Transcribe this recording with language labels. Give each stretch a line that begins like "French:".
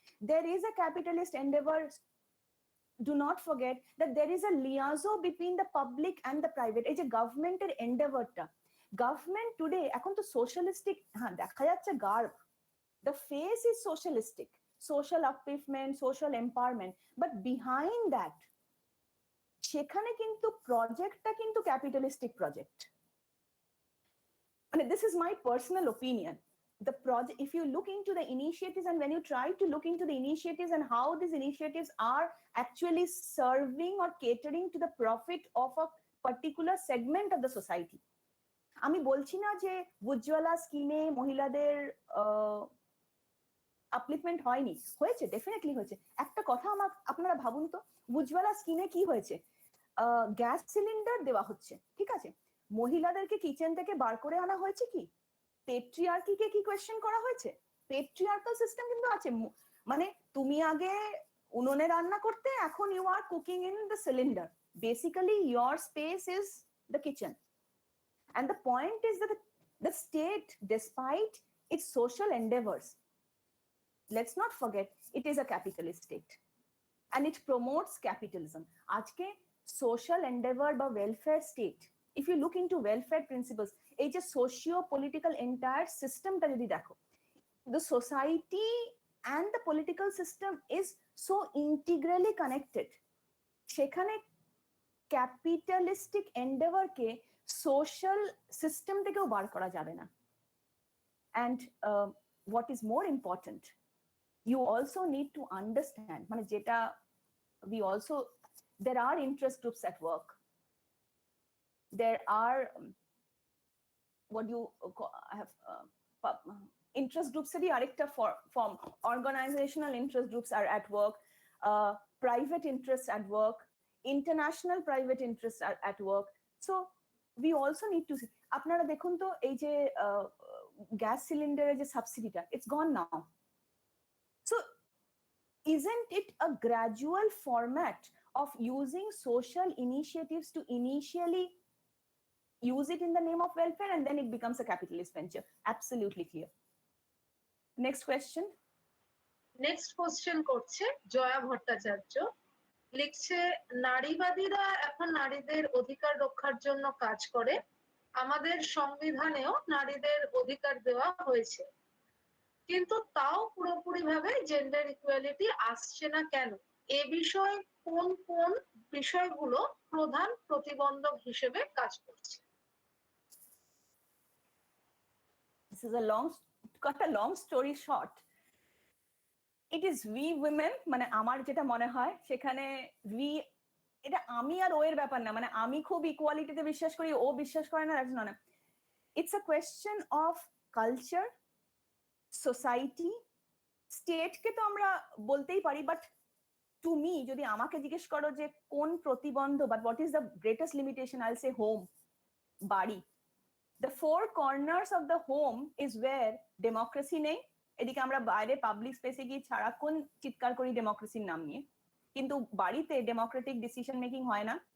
English: There is a capitalist endeavor. Do not forget that there is a liaison between the public and the private.
Bangla: এই যে গভর্নমেন্টের এন্ডেভারটা, government today এখন তো socialistic, হ্যাঁ দেখা যাচ্ছে গার্ব,
English: the face is socialistic, social upliftment, social empowerment, but behind that
Bangla: সেখানে কিন্তু প্রজেক্টটা কিন্তু capitalistic project.
English: This is my personal opinion. The project, if you look into the initiatives, and when you try to look into the initiatives and how these initiatives are actually serving or catering to the profit of a particular segment of the society.
Bangla: আমি বলছি না যে উজ্জ্বলা স্কিমে মহিলাদের upliftment হয়নি, হয়েছে, definitely হয়েছে। একটা কথা আপনারা ভাবুন তো, উজ্জ্বলা স্কিমে কি হয়েছে? গ্যাস সিলিন্ডার দেওয়া হচ্ছে, ঠিক আছে, মহিলাদেরকে কিচেন থেকে বার করে আনা হয়েছে কি? পেট্রিয়ার্কিকে কি কোয়েশ্চেন করা হয়েছে? পেট্রিয়ার্কাল সিস্টেম কিন্তু আছে, মানে তুমি আগে উনুনে রান্না করতে, এখন
English: You are cooking in the cylinder. Basically your space is the kitchen, and the point is that the state, despite its social endeavors, let's not forget, it is a capitalist state and it promotes capitalism. আজকে social endeavor বা welfare state, if you look into welfare principles, এই যে socio political entire systemটা যদি দেখো, the society and the political system is so integrally connected.
Bangla: সেখানে capitalistic এন্ডেভারকে social system থেকেও বার করা যাবে না।
English: And what is more important, you also need to understand, মানে যেটা we also, there are interest groups at work, there are what you have interest groups এরই আরেকটা form, organizational interest groups are at work, private interests at work, international private interests are at work. So we also need to see,
Bangla: আপনারা দেখুন তো এই যে gas সিলিন্ডারের যে সাবসিডিটা,
English: it's gone now. So isn't it a gradual format of using social initiatives to initially use it in the name of welfare, and then it becomes a capitalist venture? Absolutely clear. Next question.
Bangla: Next question করছে জয়া ভট্টাচার্য, লিখছে নারীবাদীরা এখন নারীদের অধিকার রক্ষার জন্য কাজ করে, আমাদের সংবিধানেও নারীদের অধিকার দেওয়া হয়েছে, কিন্তু তাও পুরোপুরিভাবে জেন্ডার ইকুয়ালিটি আসছে না কেন? এ বিষয়ে কোন কোন বিষয়গুলো প্রধান প্রতিবন্ধক হিসেবে কাজ করছে?
English: This is a long story short. It is we women,
Bangla: মানে আমার যেটা মনে হয় সেখানে we, এটা আমি আর ও এর ব্যাপার না, মানে আমি খুব ইকুয়ালিটিতে বিশ্বাস করি, ও বিশ্বাস করে না, that's not.
English: it's a question of culture, society,
Bangla: স্টেটকে তো আমরা বলতেই পারি,
English: but to me
Bangla: যদি আমাকে জিজ্ঞেস করো যে কোন প্রতিবন্ধ,
English: But what is the greatest limitation, I will say home, বাড়ি। The four corners of the home is where democracy নেই।
Bangla: এদিকে আমরা বাইরে পাবলিক স্পেসে গিয়ে সারাক্ষণ চিৎকার করি ডেমোক্রেসির নাম নিয়ে, কিন্তু বাড়িতে ডেমোক্রেটিক ডিসিশন মেকিং হয় না।